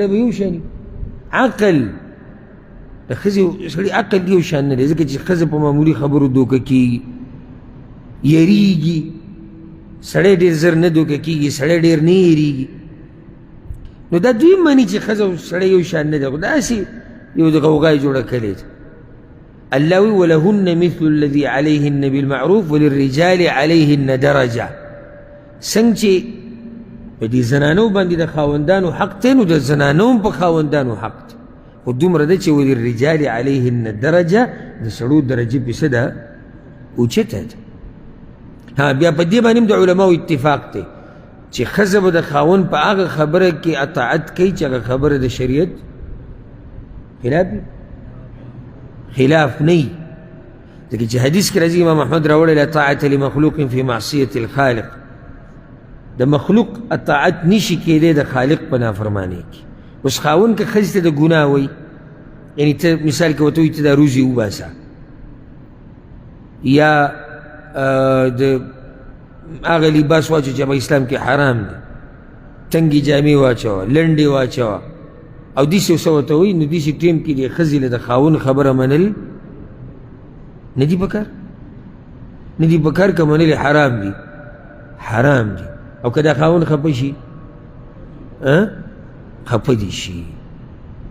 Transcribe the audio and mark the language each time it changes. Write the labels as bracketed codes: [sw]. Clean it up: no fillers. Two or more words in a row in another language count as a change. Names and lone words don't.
[ps] به یو شی عقل د ښځې او سړي عقل یو شان نه دی ځکه چې ښځه په معمولي خبرو دوکه کېږي یریږي سړی ډېر زر نه دوکه کېږي سړی ډېر نه یریږي نو دا دوی مني چې ښځه او سړی یو شان نه دی خو داسې یو د غوغا یې جوړه کړې ده الله وی [ar] ولهن مثل الذي عليهن بالمعروف وللرجال عليهن درجه [ps] څنګه چې په دې زنانو باندې د خاوندانو حق دی نو د زنانو هم په خاوندانو حق دی خو دومره ده چې [ar] وللرجال عليهن درجه [ps] د سړو درجې پسې ده اوچته ده بیا په دې باندې هم د علماو اتفاق دی چې ښځه به د خاوند په هغه خبره کې اطاعت کوي چې هغه خبره د شریعت خلاف نه وي ځکه چې حدیث کې راځي امام احمد راوړی [ar] لا طاعة لمخلوق في معصیة الخالق [ps] د مخلوق اطاعت نشي کېدی د خالق په نافرمانۍ کې اوس خاوند که ښځې ته د ګناه وایي یعنې ته مثال کې ورته وایي ته دا روزي وباسه یا د هغه لباس واچوه چې په اسلام کې حرام دی تنګې جامې واچوه لنډې واچوه او داسې څه ورته وایي نو داسې ټیم کې د ښځې له د خاوند خبره منل نه دي پکار نه دي پکار که منل حرام دي حرام دي او که دا خاوند خفه شي خفه دي شي